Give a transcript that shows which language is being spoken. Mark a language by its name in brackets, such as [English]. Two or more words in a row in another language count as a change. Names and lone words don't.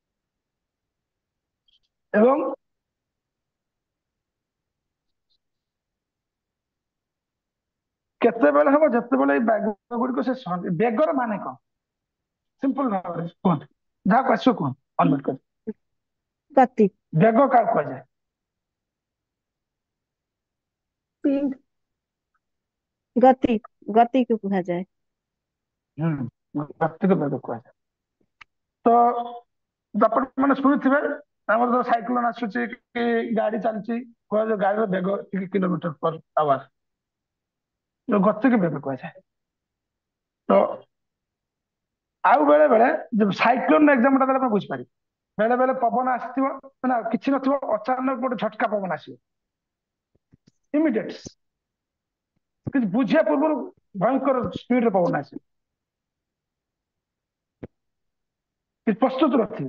[Odia] ଏବଂ କେତେବେଳେ ହବ ଯେତେବେଳେ ଏଇ ବେଗ ଗୁଡିକ ସେ ବେଗର ମାନେ କଣ ସିମ୍ପଲ ଭାବରେ କୁହନ୍ତୁ ଯାହାକୁ ଆସିବ କୁହନ୍ତୁ ଅନୁମତି କରି। गति ବେଗ କାହାକୁ କୁହାଯାଏ? स्पीड [Hindi] गति गति को कहा जाए। [Odia] ଗତିକୁ ବେଗ କୁହାଯାଏ। ତ ଆପଣ ମାନେ ଶୁଣିଥିବେ ଆମର ଯୋଉ ସାଇକ୍ଲୋନ ଆସୁଛି କି ଗାଡି ଚାଲିଛି କୁହାଯାଏ ଗାଡିର ବେଗ ଏତିକି କିଲୋମିଟର ପର ଆୱାର ଯୋଉ ଗତିକୁ ବେଗ କୁହାଯାଏ। ତ ଆଉ ବେଳେ ବେଳେ ଯୋଉ ସାଇକ୍ଲୋନ ଏକ୍ସାମ୍ପଲ ଟା ଆପଣ ବୁଝିପାରିବେ ବେଳେ ବେଳେ ପବନ ଆସିଥିବ ମାନେ କିଛି ନଥିବ ଅଚାନକ ଗୋଟେ ଝଟକା ପବନ ଆସିବ ଇମିଡିଏଟ କିଛି ବୁଝିବା ପୂର୍ବରୁ ଭୟଙ୍କର ସ୍ପିଡରେ ପବନ ଆସିବ କିଛି ପ୍ରସ୍ତୁତ ନଥିବେ।